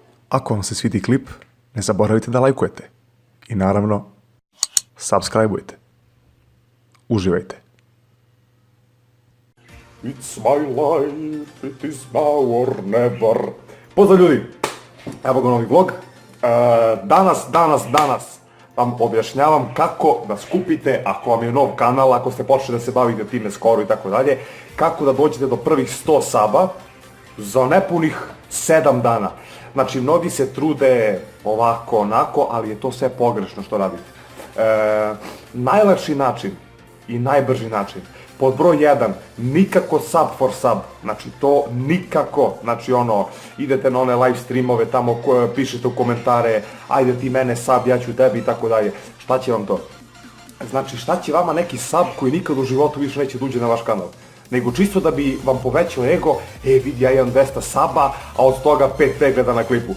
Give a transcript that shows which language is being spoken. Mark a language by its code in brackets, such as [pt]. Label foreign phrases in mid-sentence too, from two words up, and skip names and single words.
[sr] Ako vam se svidi klip, ne zaboravite da lajkujete. I naravno, subscribe-ujte. Uživajte. [en] It's my life, it is now or never. [sr] Pozdrav ljudi, evo ga novi vlog. Danas vam objašnjavam kako da skupite, ako vam je nov kanal, ako ste počeli da se bavite time skoro i tako dalje, kako da dođete do prvih 100 saba za nepunih 7 dana. Znači, mnogi se trude ovako, onako, ali je to sve pogrešno što radite. Najlakši način i najbrži način. Pod broj 1, nikako [en] sub for sub, [sr] znači to nikako, znači ono, idete na one live streamove tamo koje pišete u komentare, ajde ti mene sub, ja ću tebi i tako dalje. Šta će vam to? Znači, šta će vama neki sub koji nikad u životu više neće da uđe na vaš kanal? Nego čisto da bi vam povećao ego, vidi ja imam 200 saba, a od toga 5 pregleda na klipu.